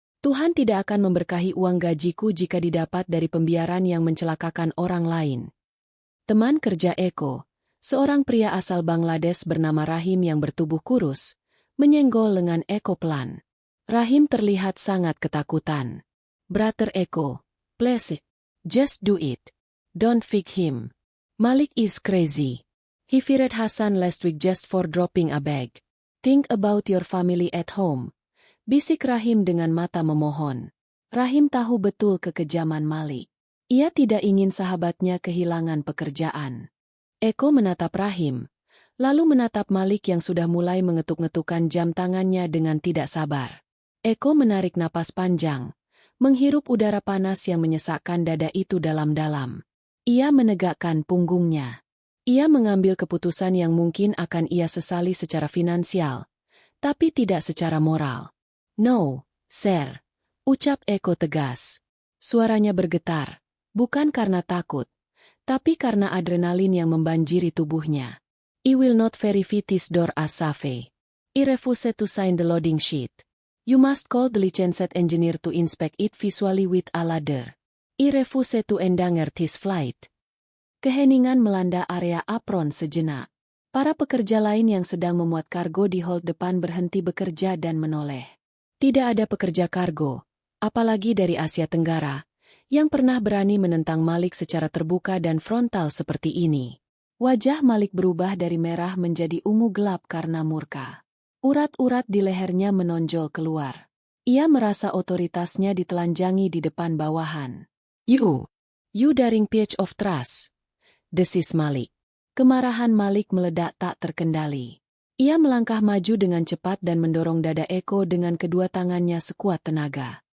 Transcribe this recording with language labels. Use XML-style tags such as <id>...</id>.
<id>Tuhan tidak akan memberkahi uang gajiku jika didapat dari pembiaran yang mencelakakan orang lain." Teman kerja Eko, seorang pria asal Bangladesh bernama Rahim yang bertubuh kurus, menyenggol lengan Eko pelan. Rahim terlihat sangat ketakutan.</id> <en>"Brother Eko, please, just do it. Don't fake him.</en> <id>Malik is crazy. He fired Hasan last week just for dropping a bag. Think about your family at home." Bisik Rahim dengan mata memohon. Rahim tahu betul kekejaman Malik. Ia tidak ingin sahabatnya kehilangan pekerjaan. Eko menatap Rahim, lalu menatap Malik yang sudah mulai mengetuk-ngetukkan jam tangannya dengan tidak sabar. Eko menarik napas panjang, menghirup udara panas yang menyesakkan dada itu dalam-dalam. Ia menegakkan punggungnya. Ia mengambil keputusan yang mungkin akan ia sesali secara finansial, tapi tidak secara moral.</id> <en>"No, sir,"</en> <id>ucap Eko tegas. Suaranya bergetar, bukan karena takut, tapi karena adrenalin yang membanjiri tubuhnya.</id> <en>"I will not verify this door as safe. I refuse to sign the loading sheet. You must call the licensed engineer to inspect it visually with a ladder. I refuse to endanger this flight."</en> <id>Keheningan melanda area apron sejenak. Para pekerja lain yang sedang memuat kargo di hold depan berhenti bekerja dan menoleh. Tidak ada pekerja kargo, apalagi dari Asia Tenggara, yang pernah berani menentang Malik secara terbuka dan frontal seperti ini. Wajah Malik berubah dari merah menjadi ungu gelap karena murka. Urat-urat di lehernya menonjol keluar. Ia merasa otoritasnya ditelanjangi di depan bawahan.</id> <en>You daring pitch of trust,"</en> <id>desis Malik. Kemarahan Malik meledak tak terkendali. Ia melangkah maju dengan cepat dan mendorong dada Eko dengan kedua tangannya sekuat tenaga.</id>